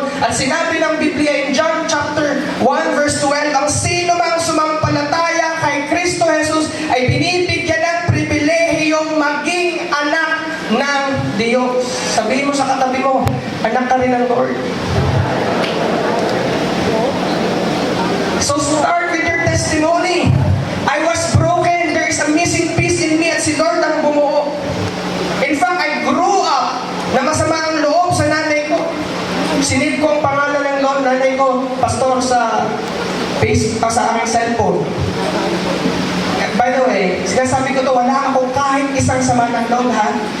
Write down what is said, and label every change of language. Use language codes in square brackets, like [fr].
[tl] At sinabi ng Biblia [en] in John chapter 1 verse 12, [tl] ang sino mang sumampalataya kay Kristo Jesus ay binibigyan ng pribilehiyong maging anak ng Diyos. Sabihin mo sa katabi mo, anak ka rin ng Lord. [en] So start with your testimony. I was broken. There is a missing piece in me [tl] at si Lord ang bumuo. [en] In fact, I grew up [tl] na masama ang loob sa nanay ko. Sinip ko ang pangalan ng Lord, nanay ko, pastor sa sa aking cellphone. [en] By the way, [tl] sinasabi ko to, wala akong kahit isang sama ng loob, ha?